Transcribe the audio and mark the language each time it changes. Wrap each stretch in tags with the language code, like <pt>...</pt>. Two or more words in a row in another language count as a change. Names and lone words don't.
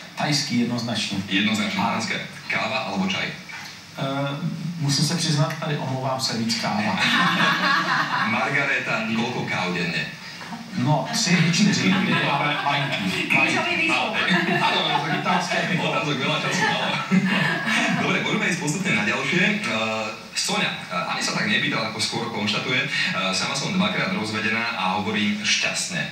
<cs>Thajský jednoznačně. Jednoznačně thajské.</cs> <sk>Káva alebo čaj?</sk> <cs>Musím se přiznat, tady omlouvám se, víc káva.</cs> <sk>Margareta, koľko káv denne?</sk> <cs>No, 3, 4, ale malinký.</cs> <sk>Krížový výstup. Áno, otázok veľa času malo. Dobre, poďme ísť postupne na ďalšie. Soňa, ani sa tak nepýtala, ako skôr konštatuje. Sama som 2-krát rozvedená a hovorím šťastne.</sk>